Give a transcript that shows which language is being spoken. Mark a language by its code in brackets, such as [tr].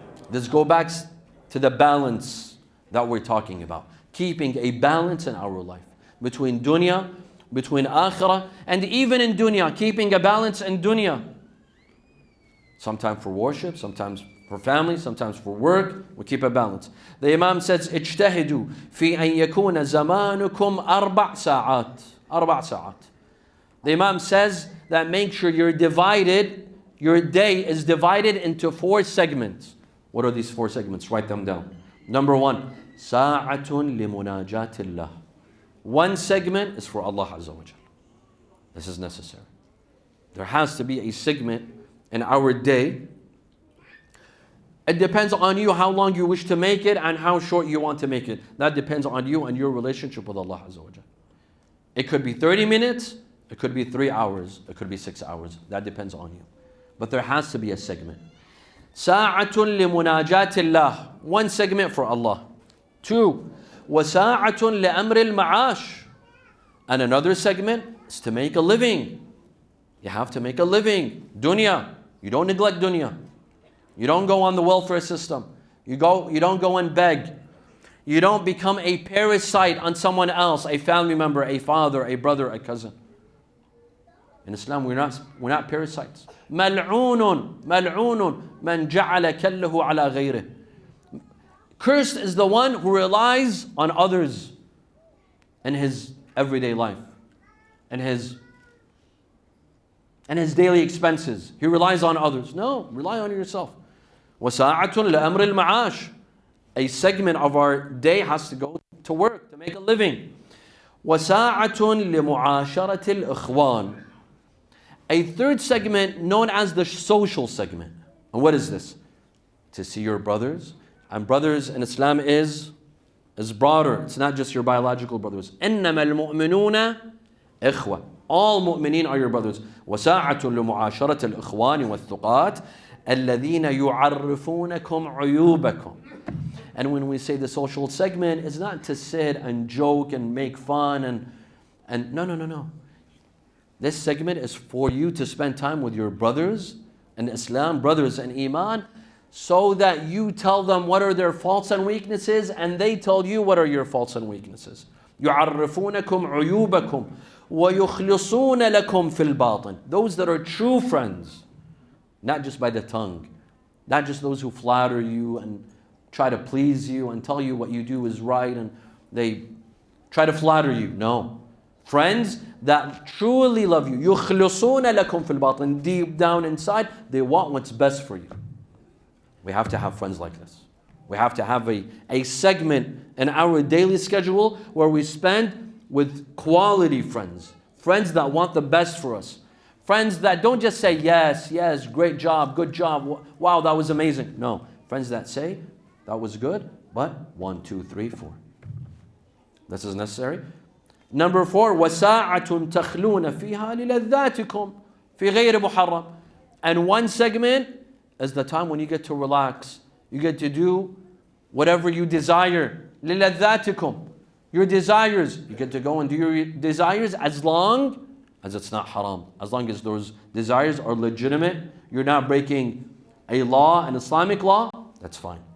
[en] Let's go back to the balance that we're talking about. Keeping a balance in our life between dunya, between akhirah, and even in dunya, keeping a balance in dunya. Sometimes for worship, sometimes for family, sometimes for work, we keep a balance. The Imam says, [ar] اجتهدوا في أن يكون زمانكم 4 ساعات. 4 ساعات. [en] The Imam says that make sure your day is divided into 4 segments. What are these 4 segments? Write them down. Number 1, [ar] ساعة لمناجاة الله. [en] 1 segment is for Allah Azza wa Jal. This is necessary. There has to be a segment in our day. It depends on you how long you wish to make it and how short you want to make it. That depends on you and your relationship with Allah Azza wa Jal. It could be 30 minutes, it could be 3 hours, it could be 6 hours. That depends on you. But there has to be a segment. [ar] ساعة لمناجاة الله. [en] One segment for Allah. 2. [ar] وساعة لأمر المعاش. [en] And another segment is to make a living. You have to make a living. Dunya. You don't neglect dunya. You don't go on the welfare system. You don't go and beg. You don't become a parasite on someone else, a family member, a father, a brother, a cousin. In Islam, we're not parasites. [ar] ملعون ملعون من جعل كله على غيره. [en] Cursed is the one who relies on others in his everyday life and his daily expenses. He relies on others. No, rely on yourself. [ar] وساعة لأمر المعاش. [en] A segment of our day has to go to work, to make a living. [ar] وساعة لمعاشرة الإخوان. [en] A third segment known as the social segment. And what is this? To see your brothers. And brothers in Islam is broader. It's not just your biological brothers. [ar] إنما المؤمنون إخوة. [en] All mu'mineen are your brothers. [ar] وساعة لمعاشرة الإخوان والثقات الذين يعرفونكم عيوبكم. [en] And when we say the social segment, it's not to sit and joke and make fun and no. This segment is for you to spend time with your brothers in Islam, brothers in Iman, so that you tell them what are their faults and weaknesses, and they tell you what are your faults and weaknesses. [ar] يعرفونكم عيوبكم ويخلصون لكم في الباطن. [en] Those that are true friends, not just by the tongue, not just those who flatter you and try to please you and tell you what you do is right and they try to flatter you. No. Friends that truly love you. [ar] يخلصون لكم في الباطن. [en] Deep down inside, they want what's best for you. We have to have friends like this. We have to have a segment in our daily schedule where we spend with quality friends. Friends that want the best for us. Friends that don't just say, yes, great job, good job, wow, that was amazing. No. Friends that say, that was good, but 1, 2, 3, 4. This is necessary. Number 4, [ar] وَسَاعَةٌ تَخْلُونَ فِيهَا لِلَذَّاتِكُمْ فِي غَيْرِ مُحَرَّمٍ. [en] And one segment is the time when you get to relax. You get to do whatever you desire. [ar] لِلَذَّاتِكُمْ. [en] Your desires. You get to go and do your desires as long as it's not haram. As long as those desires are legitimate. You're not breaking a law, an Islamic law. That's fine.